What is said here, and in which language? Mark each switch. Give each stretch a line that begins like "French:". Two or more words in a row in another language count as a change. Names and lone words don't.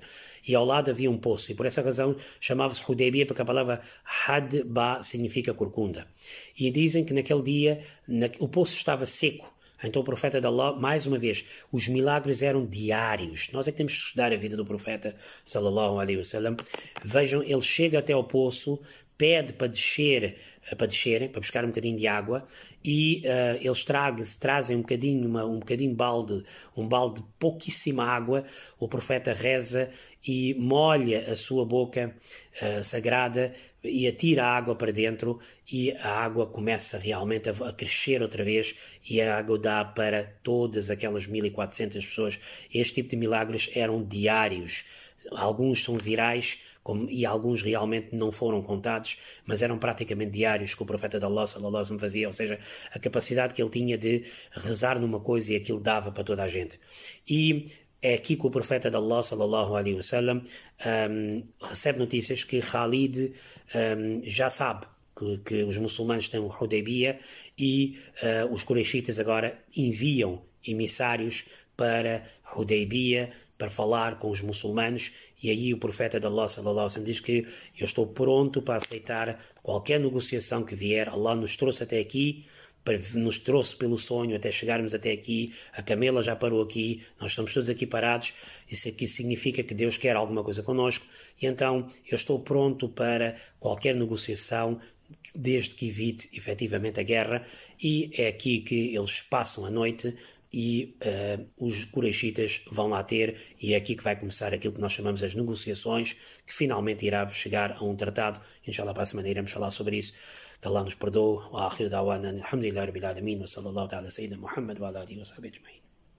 Portuguese: E ao lado havia um poço, e por essa razão chamava-se Hudaybiyah, porque a palavra Hadba significa corcunda. E dizem que naquele dia o poço estava seco. Então o profeta de Allah, mais uma vez, os milagres eram diários. Nós é que temos que estudar a vida do profeta,
Arabic: صلى الله عليه وسلم.
Portuguese: Vejam, ele chega até ao poço, pede para descerem, para buscar um bocadinho de água, e eles trazem um bocadinho balde, um balde de pouquíssima água. O profeta reza e molha a sua boca sagrada e atira a água para dentro, e a água começa realmente a crescer outra vez, e a água dá para todas aquelas 1400 pessoas. Este tipo de milagres eram diários. Alguns são virais e alguns realmente não foram contados, mas eram praticamente diários que o profeta de Allah,
Arabic: صلى الله عليه وسلم,
Portuguese: fazia, ou seja, a capacidade que ele tinha de rezar numa coisa e aquilo dava para toda a gente. E é aqui que o profeta de Allah,
Arabic: صلى الله عليه وسلم,
Portuguese: recebe notícias que Khalid já sabe que os muçulmanos têm o Hudaybiyah, e os Quraishitas agora enviam emissários para Hudaybiyah para falar com os muçulmanos, e aí o profeta de Allah,
Arabic: صلى الله عليه وسلم,
Portuguese: diz que eu estou pronto para aceitar qualquer negociação que vier. Allah nos trouxe até aqui, nos trouxe pelo sonho até chegarmos até aqui, a camela já parou aqui, nós estamos todos aqui parados. Isso aqui significa que Deus quer alguma coisa connosco, e então eu estou pronto para qualquer negociação, desde que evite efetivamente a guerra. E é aqui que eles passam a noite, e os Quraishitas vão lá ter, e é aqui que vai começar aquilo que nós chamamos as negociações, que finalmente irá chegar a um tratado. Inshallah, para a semana iremos falar sobre isso. Que Allah nos perdoe.
Arabic: وآخر دعوانا الحمد لله رب العالمين وصلى الله تعالى سيدنا محمد وعلى آله وصحبه أجمعين.